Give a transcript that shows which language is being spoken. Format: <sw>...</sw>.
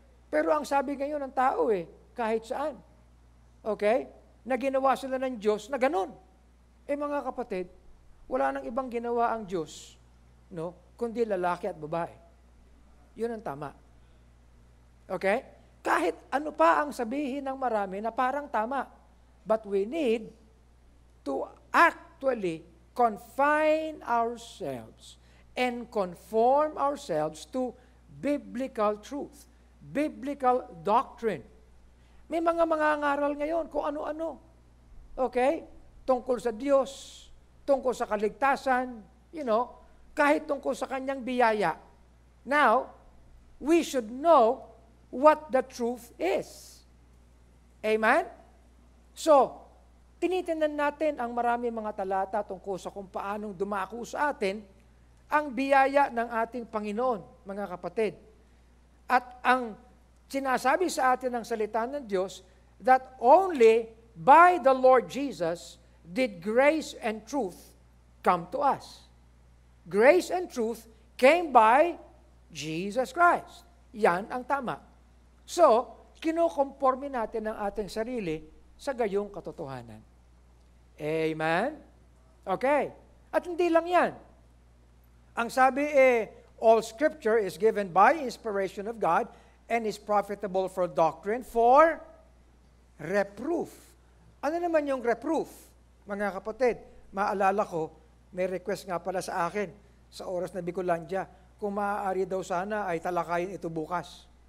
<tl>Pero ang sabi ngayon ng tao kahit saan. Okay? Na ginawa sila ng Diyos na ganun. Mga kapatid, wala nang ibang ginawa ang Diyos, kundi lalaki at babae. Yun ang tama. Okay? Kahit ano pa ang sabihin ng marami na parang tama.</tl> <en>But we need to actually confine ourselves and conform ourselves to biblical truth, biblical doctrine.</en> <tl>May mga mangangaral ngayon kung ano-ano. Okay? Tungkol sa Diyos, tungkol sa kaligtasan, kahit tungkol sa kanyang biyaya.</tl> <en>Now, we should know what the truth is. Amen?</en> <tl>So, tinitingnan natin ang marami mga talata tungkol sa kung paanong dumako sa atin ang biyaya ng ating Panginoon, mga kapatid. At ang sinasabi sa atin ng salita ng Diyos that</tl> <en>only by the Lord Jesus did grace and truth come to us. Grace and truth came by Jesus Christ.</en> <tl>Yan ang tama. So, kinukonforme natin ang ating sarili sa gayong katotohanan. Amen? Okay. At hindi lang yan. Ang sabi</tl> <en>all Scripture is given by inspiration of God and is profitable for doctrine, for reproof.</en> <tl>Ano naman yung reproof? Mga kapatid, maalala ko, may request nga pala sa akin sa oras na Bicolandia, kung maaari daw sana ay talakayin ito bukas.</tl>